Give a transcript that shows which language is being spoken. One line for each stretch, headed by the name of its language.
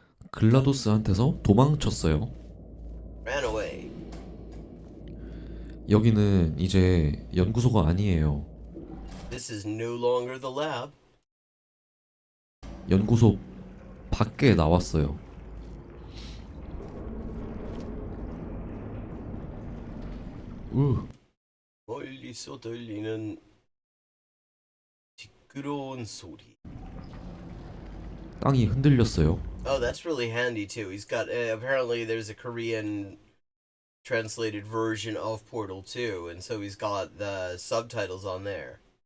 Korean: 글라도스한테서 도망쳤어요.
English: Ran away.
Korean: 여기는 이제 연구소가 아니에요.
English: This is no longer the lab.
Korean: 연구소 밖에 나왔어요. 멀리서 들리는 시끄러운 소리. 땅이 흔들렸어요.
English: Oh, that's really handy too. He's got apparently there's a Korean translated version of Portal 2, and so he's got the subtitles on there.